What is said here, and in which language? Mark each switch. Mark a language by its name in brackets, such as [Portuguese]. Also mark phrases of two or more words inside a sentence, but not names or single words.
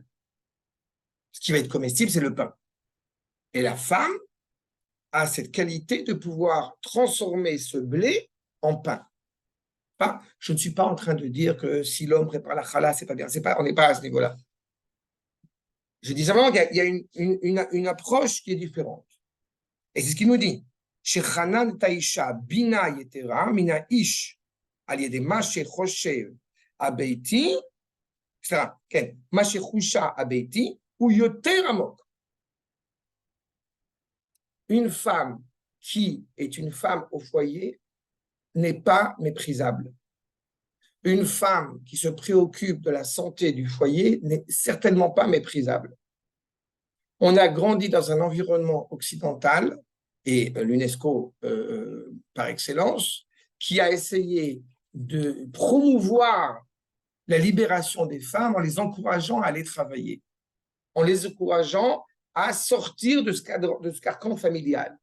[French] Ce qui va être comestible, c'est le pain. Et la femme a cette qualité de pouvoir transformer ce blé en pain. Je ne suis pas en train de dire que si l'homme prépare la challah, c'est pas bien. On n'est pas à ce niveau-là. Je dis simplement qu'il y a une approche qui est différente. Et c'est ce qu'il nous dit. [Hebrew] שחנן את האישה בינה יתרה מן האיש על ידי מה שחושב הביתי, סליחה, כן, מה שחושה הביתי הוא יותר עמוק. [French] Une femme qui est une femme au foyer n'est pas méprisable. Une femme qui se préoccupe de la santé du foyer n'est certainement pas méprisable. On a grandi dans un environnement occidental, et l'UNESCO par excellence, qui a essayé de promouvoir la libération des femmes en les encourageant à aller travailler, en les encourageant à sortir de ce carcan familial.